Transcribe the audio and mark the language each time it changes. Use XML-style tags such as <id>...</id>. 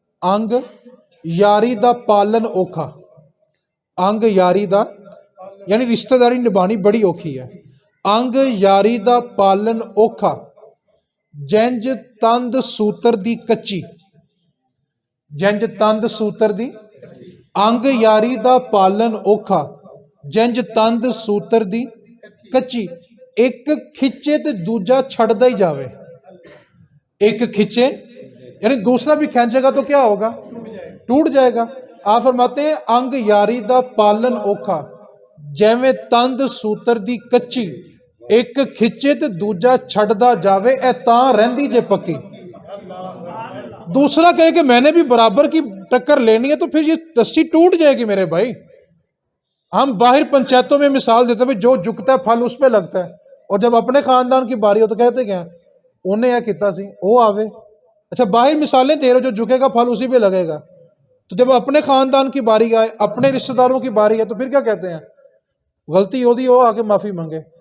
<pa>انگ یاری دا پالن اوکھا، انگ یاری دا یعنی رشتہ داری نبھانی بڑی اوکھی ہے۔ انگ یاری دا پالن اوکھا، جنج تند سوتر دی کچی، جنج تند سوتر دی، انگ یاری دا پالن اوکھا، جنج تند سوتر دی کچی۔ ایک کھچے تو دوجا چھڑتا ہی جاوے.</pa> <ur>ایک کھچے یعنی دوسرا بھی کھینچے گا تو کیا ہوگا؟ ٹوٹ جائے گا. آپ فرماتے ہیں</ur> <pa>انگ یاری دا پالن اوکھا جیویں تند سوتر دی کچی ایک کھچے تے دوجا چھڑدا جاوے اے تاں رہندی جے پکی.</pa> <ur>دوسرا کہے کہ میں نے بھی برابر کی ٹکر لینی ہے تو پھر یہ رسی ٹوٹ جائے گی میرے بھائی. ہم باہر پنچایتوں میں مثال دیتے ہیں جو جھکتا ہے پھل اس پہ لگتا ہے، اور جب اپنے خاندان کی باری ہو تو کہتے کیا</ur> <pa>انہیں یہ کیتا سی وہ آوے.</pa> <ur>اچھا باہر مثالیں دے رہے جو جھکے گا پھل اسی پہ لگے گا، تو جب اپنے خاندان کی باری آئے اپنے رشتہ داروں کی باری ہے تو پھر کیا کہتے ہیں؟ غلطی ہو دی ہو آگے معافی مانگے.</ur>